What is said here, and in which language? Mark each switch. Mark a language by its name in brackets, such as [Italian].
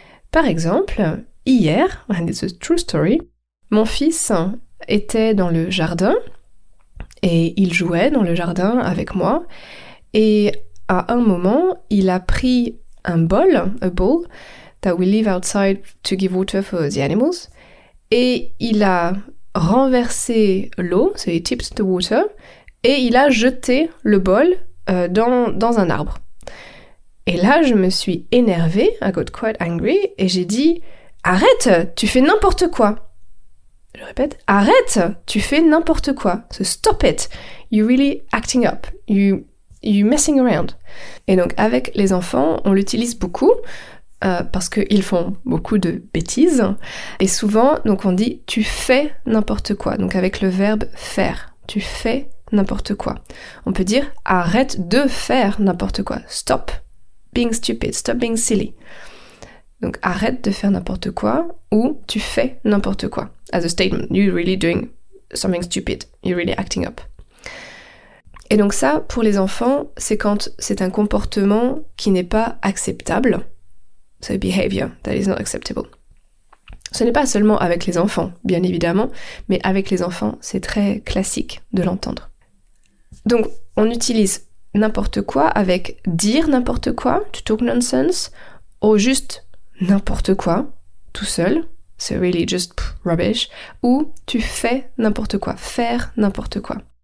[French] Par exemple, hier, [English] and it's a true story, [French] mon fils était dans le jardin et il jouait dans le jardin avec moi et à un moment, il a pris un bol, [English] a bowl, that we leave outside to give water for the animals, [French] et il a renversé l'eau, [English] so he tipped the water, [French] et il a jeté le bol dans un arbre. Et là, je me suis énervée, [English] I got quite angry, [French] et j'ai dit « Arrête, tu fais n'importe quoi !» Je répète « Arrête, tu fais n'importe quoi !» [English] So stop it, you're really acting up, you're messing around. [French] Et donc, avec les enfants, on l'utilise beaucoup, parce qu'ils font beaucoup de bêtises, et souvent, donc on dit « tu fais n'importe quoi », donc avec le verbe « faire », tu fais n'importe quoi. On peut dire « arrête de faire n'importe quoi », [English] stop being stupid, stop being silly. [French] Donc arrête de faire n'importe quoi, ou tu fais n'importe quoi. [English] As a statement, you're really doing something stupid, you're really acting up. [French] Et donc ça, pour les enfants, c'est quand c'est un comportement qui n'est pas acceptable. [English] So a behavior that is not acceptable. [French] Ce n'est pas seulement avec les enfants, bien évidemment, mais avec les enfants, c'est très classique de l'entendre. Donc, on utilise n'importe quoi avec dire n'importe quoi, [English] to talk nonsense, [French] ou juste n'importe quoi, tout seul, [English] so really just rubbish, [French] ou tu fais n'importe quoi, faire n'importe quoi.